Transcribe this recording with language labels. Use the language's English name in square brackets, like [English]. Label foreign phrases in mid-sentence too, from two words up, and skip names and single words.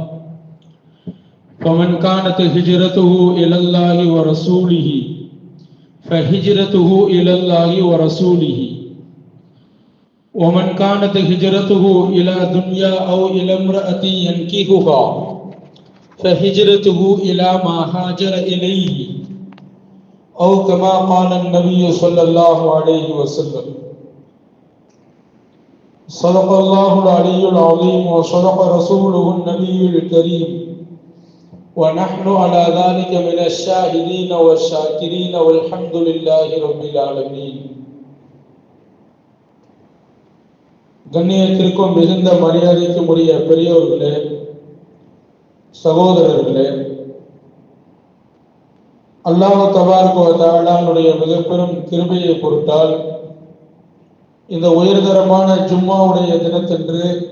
[Arabic] فمن كانت هجرته إلى الله ورسوله فهجرته إلى الله ورسوله ومن كانت هجرته إلى دنيا أو إلى امرأة ينكحها فهجرته إلى ما هاجر إليه أو كما قال النبي صلى الله عليه وسلم. صدق الله العلي العظيم وصدق رسوله النبي الكريم ونحن على ذلك من الشاهدين والشاكرين والحمد لله رب العالمين. [Tamil] கண்ணியத்திற்கும் மிகுந்த மரியாதைக்கும் உரிய பெரியோர்களே, சகோதரர்களே, [Arabic] الله تبارك وتعالى [Tamil] மிகப்பெரும் கிருபையை பொருட்டால் இந்த உயர்தரமான ஜும்மாவுடைய தினத்தன்று